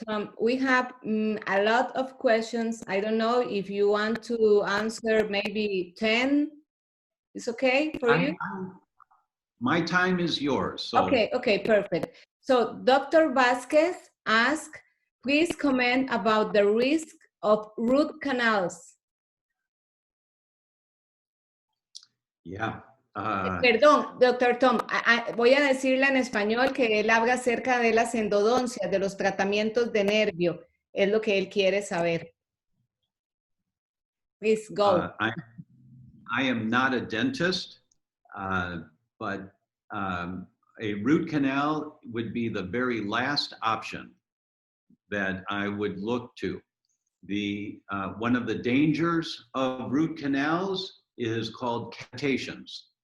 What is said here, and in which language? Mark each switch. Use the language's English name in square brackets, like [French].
[English] Tom, we have a lot of questions. I don't know if you want to answer maybe 10. It's okay for you? My time is yours. So. Okay, perfect. So Dr. Vasquez asked, please comment about the risk of root canals. Yeah. [Spanish] Perdón, doctor Tom, voy a decirle en español que él habla acerca de las endodoncias, de los tratamientos de nervio. Es lo que él quiere saber. [English] Please go. I am not a dentist, but a root canal would be the very last option that I would look to. One of the dangers of root canals is called cavitations.